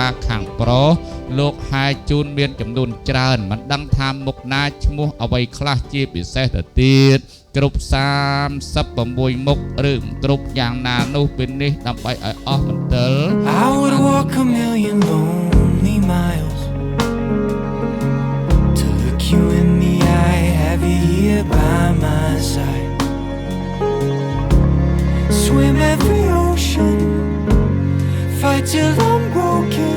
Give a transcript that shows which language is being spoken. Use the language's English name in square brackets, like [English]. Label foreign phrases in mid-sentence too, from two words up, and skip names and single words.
[Khmer] ខាងប្រុសលោកហាយជូនមានចំនួនច្រើនមិនដឹងថាមុខណាឈ្មោះអ្វីខ្លះជាពិសេសទៅទៀតគ្រប់36មុខឬគ្រប់យ៉ាងណានោះពេលនេះដើម្បីឲ្យអស់មន្ទិល [English] I would walk a million lonely miles to look you in the eye, have you here by my side. Swim every ocean, fight till I'm broken.